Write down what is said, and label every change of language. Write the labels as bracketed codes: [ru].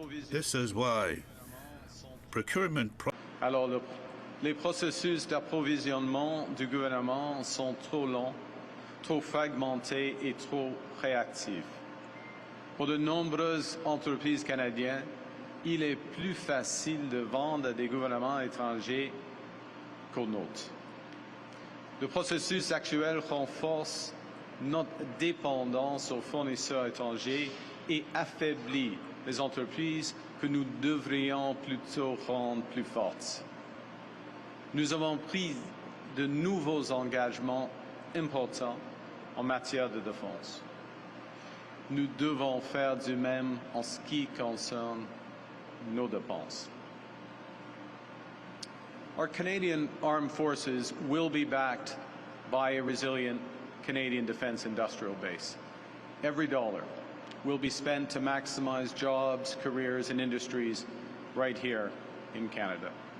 [en] This is why procurement [fr] les processus d'approvisionnement du gouvernement sont trop longs, trop fragmentés et trop réactifs. Pour de nombreuses entreprises canadiennes, il est plus facile de vendre à des gouvernements étrangers qu'aux nôtres. Le processus actuel renforce notre dépendance aux fournisseurs étrangers et affaiblit les entreprises que nous devrions plutôt rendre plus fortes. Nous avons pris de nouveaux engagements importants en matière de défense. Nous devons faire du même en ce qui concerne nos dépenses. [en] Our Canadian Armed Forces will be backed by a resilient Canadian defense industrial base. Every dollar will be spent to maximize jobs, careers, and industries right here in Canada.